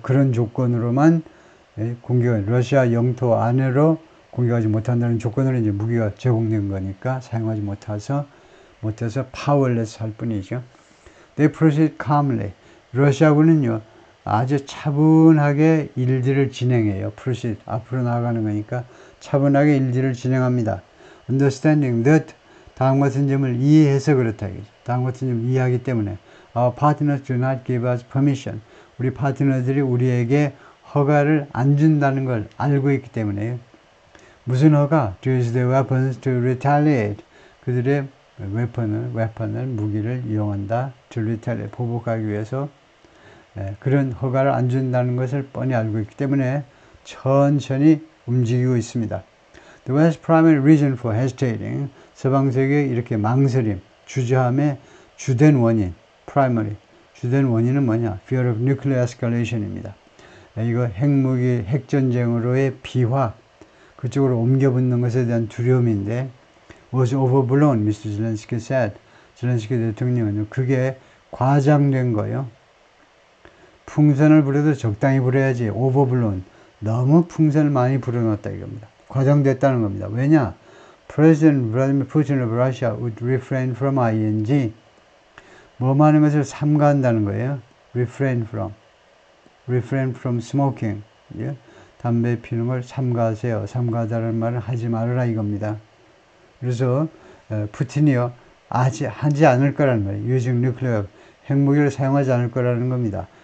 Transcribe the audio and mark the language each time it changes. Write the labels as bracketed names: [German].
[Korean] 그런 조건으로만 공격, 러시아 영토 안으로 공격하지 못한다는 조건으로 이제 무기가 제공된 거니까 사용하지 못해서 powerless 할 뿐이죠. [English] They proceed calmly. [Korean] 러시아군은요 아주 차분하게 일들을 진행해요. proceed 앞으로 나아가는 거니까 차분하게 일들을 진행합니다. [English] Understanding that [Korean] 다음 같은 점을 이해해서 그렇다. 다음 같은 점을 이해하기 때문에 [English] Our partners do not give us permission. [Korean] 우리 파트너들이 우리에게 허가를 안 준다는 걸 알고 있기 때문에요. 무슨 허가? [English] To use their weapons to retaliate. [Korean] 그들의 weapon을 무기를 이용한다. [English] To retaliate. [Korean] 보복하기 위해서 그런 허가를 안 준다는 것을 뻔히 알고 있기 때문에 천천히 움직이고 있습니다. [English] The West's primary reason for hesitating. [Korean] 서방세계의 이렇게 망설임, 주저함의 주된 원인, primary, 주된 원인은 뭐냐? [English] Fear of nuclear escalation입니다. [Korean] 이거 핵무기, 핵전쟁으로의 비화, 그쪽으로 옮겨붙는 것에 대한 두려움인데, [English] was overblown, Mr. Zelensky said. [Korean] zelensky 대통령은 그게 과장된 거예요. 풍선을 불어도 적당히 불어야지, overblown. 너무 풍선을 많이 불어넣었다 이겁니다. 과장됐다는 겁니다. 왜냐? [English] President Vladimir Putin of Russia would refrain from ing. [Korean] 뭐 하는 것을 삼가한다는 거예요. [English] refrain from smoking. [Korean] 예? 담배 피우는 걸 삼가하세요. 삼가하다는 말은 하지 말아라 이겁니다. 그래서 푸틴이요 하지 않을 거라는 거예요. [English] using nuclear [Korean] 핵무기를 사용하지 않을 거라는 겁니다.